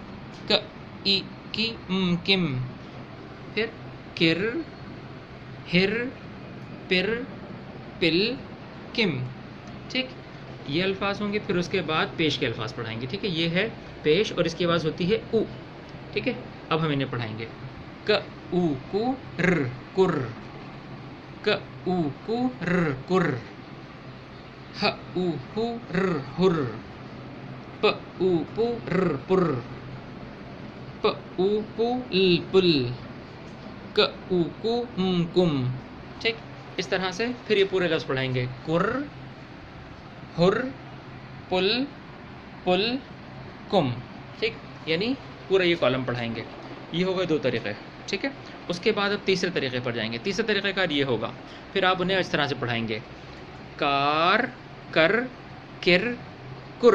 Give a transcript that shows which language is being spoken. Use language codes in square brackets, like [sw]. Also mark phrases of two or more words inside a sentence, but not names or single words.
[ur] ک ای کی کم، پھر کر، ہر، پر، پل، کم، ٹھیک؟ یہ الفاظ ہوں گے۔ پھر اس کے بعد پیش کے الفاظ پڑھائیں گے، ٹھیک ہے؟ یہ ہے پیش اور اس کی آواز ہوتی ہے او، ٹھیک ہے؟ اب ہم انہیں پڑھائیں گے ک او کو ر کر، ک او کو ر کر، ہ او ہو ر ہر، پ او پو ر پر، پ او پو ل پل، ک او کو کم، ٹھیک؟ اس طرح سے پھر یہ پورے لفظ پڑھائیں گے کر، ہر، پل، پل، کم، ٹھیک؟ یعنی پورا یہ کالم پڑھائیں گے۔ یہ ہو گئے 2 طریقے، ٹھیک ہے؟ اس کے بعد اب تیسرے طریقے پر جائیں گے۔ تیسرا طریقہ کار یہ ہوگا، پھر آپ انہیں اس طرح سے پڑھائیں گے کار، کر، کر، کر۔